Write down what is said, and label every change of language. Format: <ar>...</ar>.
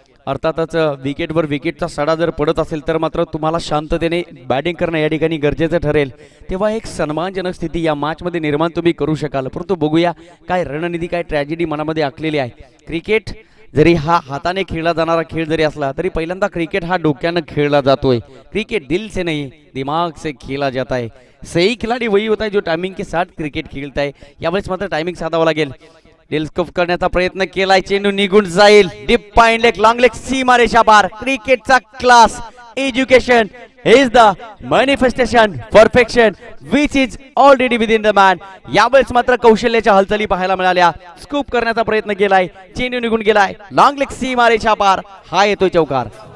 <mr>अर्थातच विकेटवर विकेटचा सडा जर पडत असेल तर मात्र तुम्हाला शांततेने बॅटिंग करणं या ठिकाणी गरजेचं ठरेल. तेव्हा एक सन्मानजनक स्थिती या मॅचमध्ये निर्माण तुम्ही करू शकाल. परंतु बघूया काय रणनीती, काय ट्रॅजेडी मनामध्ये आखलेली आहे. क्रिकेट जरी हा हाताने खेळला जाणारा खेळ जरी असला तरी पहिल्यांदा क्रिकेट हा डोक्यानं खेळला जातोय.</mr> <hi>क्रिकेट दिल से नहीं दिमाग से खेला जाता है. सही खिलाडी वही होता है जो टायमिंग के साथ क्रिकेट</hi> <mr>खेळत आहे. यावेळेस मात्र टायमिंग साधावं लागेल. डेलस्कोप करण्याचा प्रयत्न केलाय, चेंडू निघून जाईल. डीप पाइन लेग, लॉंग लेग, सीमा रेषा पार. क्रिकेटचा class,</mr> <en>Education is the manifestation perfection which is already within the man.</en> <mr>यावेळेस मात्र कौशल्याच्या हालचाली पाहायला मिळाल्या. स्कूप करण्याचा प्रयत्न केलाय, चेंडू निघून गेलाय. लॉंग लेग, सीमा रेषा पार. हा येतोय चौकार.</mr>